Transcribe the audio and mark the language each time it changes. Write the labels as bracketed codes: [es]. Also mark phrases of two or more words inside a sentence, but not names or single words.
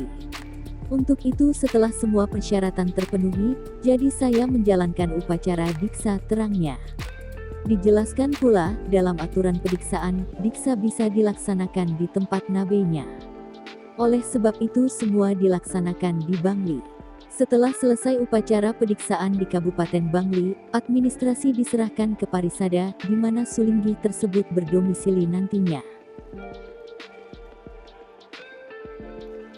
[id] Untuk itu setelah semua persyaratan terpenuhi, jadi saya menjalankan upacara diksa, terangnya. Dijelaskan pula, dalam aturan periksaan, diksa bisa dilaksanakan di tempat nabenya. Oleh sebab itu semua dilaksanakan di Bangli. Setelah selesai upacara pediksaan di Kabupaten Bangli, administrasi diserahkan ke Parisada, di mana Sulinggih tersebut berdomisili nantinya.